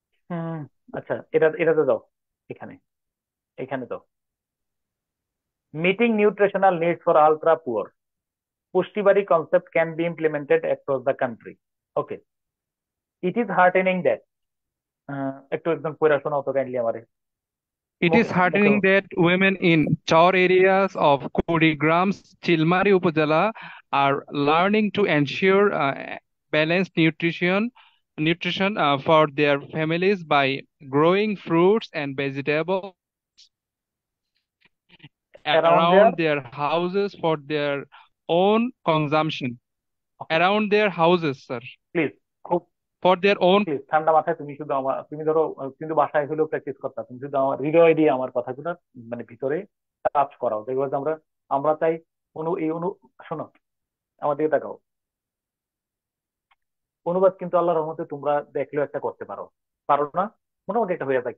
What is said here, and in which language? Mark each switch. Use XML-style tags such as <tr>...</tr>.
<bn>হুম, আচ্ছা, এটাতে দাও, এখানে এখানে দাও।</bn> <en>Meeting nutritional needs for ultra poor, পুষ্টিবাড়ি concept can be implemented across the country.</en> <bn>Okay,</bn> <en>it is heartening that,</en> <bn>একটু একদম পড়া শোনাও তো কাইন্ডলি আমারে।</bn> <en>It is heartening that women in Chaur areas of Kurigrams, Chilmari Upazila are learning to ensure balanced nutrition for their families by growing fruits and vegetables around their houses for their own consumption. Around their houses, sir.</en> <bn>Please খুব</bn> <en>For their own.</en> <bn>Please ঠান্ডা মাথায় তুমি শুধু তুমি ধরো, কিন্তু বাসায় হলেও প্র্যাকটিস করতে, তুমি শুধু আমার হৃদয় দিয়ে আমার কথাগুলো মানে ভিতরে কাজ করাও, দেখবো যে আমরা আমরা চাই শোনো আমার দিকে তাকাও। অনুবাদ কিন্তু আল্লাহর রহমতে তোমরা দেখলেও একটা করতে পারো, পারো না? মোটামুটি একটা হয়ে যায়।</bn>